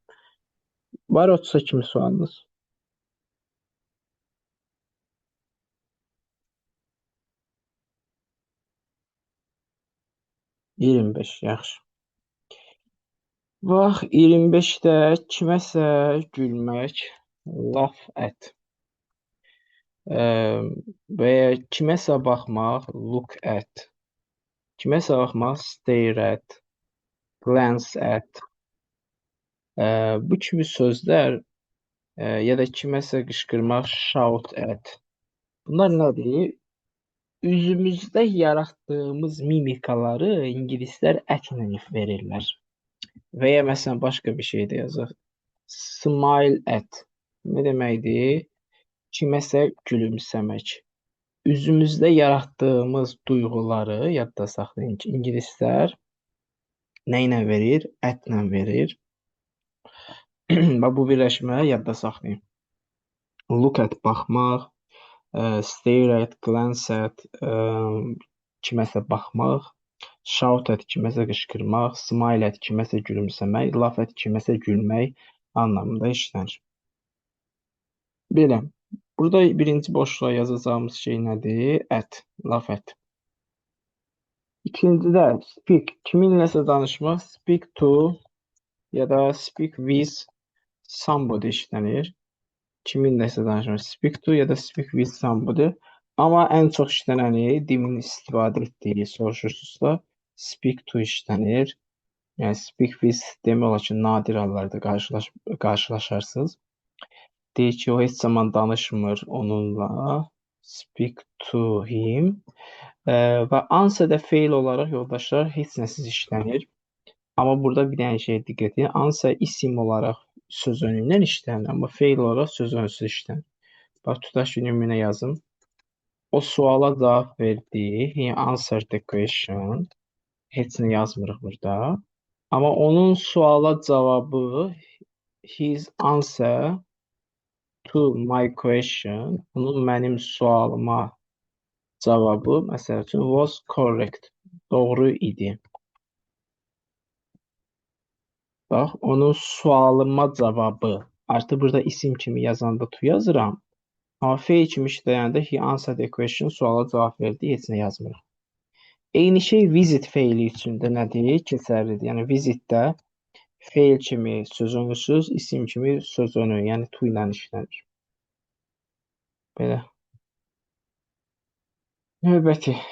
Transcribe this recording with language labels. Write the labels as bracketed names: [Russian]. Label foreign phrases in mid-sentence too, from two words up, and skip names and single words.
[Azerbaijani] Var 30-a kimi sualınız? %25, yaxşı. Bax, 25-də kiməsə gülmək, [English] laugh at. [Azerbaijani] Və ya kiməsə baxmaq, [English] look at. [Azerbaijani] Kiməsə baxmaq, [English] stare at, glance at. [Azerbaijani] Bu kimi sözlər ya da kiməsə qışqırmaq, [English] shout at. [Azerbaijani] Bunlar nədir? Üzümüzdə yaratdığımız mimikaları ingilislər at-lə verirlər. Və ya məsələn başqa bir şey də yazaq. [English] Smile at. [Azerbaijani] Nə deməkdir? Kiməsə gülümsəmək. Üzümüzdə yaratdığımız duyğuları yadda saxlayın ki, ingilislər nə ilə verir? At-lə verir. Bu birləşmə yadda saxlayın. [English] Look at baxmaq, stare at, glance at, [Azerbaijani] kiməsə baxmaq, [English] shout at, [Azerbaijani] kiməsə qışqırmaq, [English] smile at, [Azerbaijani] kiməsə gülümsəmək, [English] laugh at, [Azerbaijani] kiməsə gülmək anlamında işlənir. Belə. Burada birinci boşluğa yazacağımız şey nədir? [English] At, laugh at. İkincidə speak, [Azerbaijani] kiminləsə danışmaq, [English] speak to [Azerbaijani] ya da [English] speak with somebody işlənir. [Azerbaijani] Kiminləsə danışmaq, [English] speak to [Azerbaijani] ya da [English] speak with somebody. [Azerbaijani] Amma ən çox işlənəni Dimin istifadə etdiyi soruşursunuzsa, [English] speak to işlənir. [Azerbaijani] Yəni [English] speak with [Azerbaijani] demək olar ki, nadir hallarda qarşılaşarsınız. Deyir ki, o heç zaman danışmır onunla. [English] Speak to him. [Azerbaijani] Və answer-də feil olaraq yoldaşlar heç nəsiz işlənir. Amma burada bir dənə şey diqqət edin. Answer isim olaraq söz önündən işlənir, amma feil olaraq söz önsüz işlənir. Bax, tutaq ki, nümunə yazım. O suala cavab verdi. [English] He answered the question. [Azerbaijani] Heç nə yazmırıq burada. Amma onun suala cavabı [English] his answer to my question, [Azerbaijani] bunun mənim sualıma cavabı, məsəl üçün, [English] was correct, [Azerbaijani] doğru idi. Bax, onun sualıma cavabı, artıq burada isim kimi yazanda to yazıram, amma feil kimi işləyəndə [English] he answered the question, [Azerbaijani] suala cavab verdi, heç nə yazmırıq. Eyni şey visit feili üçün də nədir? Keçərlidir. Yəni visitdə feil kimi söz önüsüz, isim kimi söz önü, yəni to ilə işlənir. Belə. Növbəti.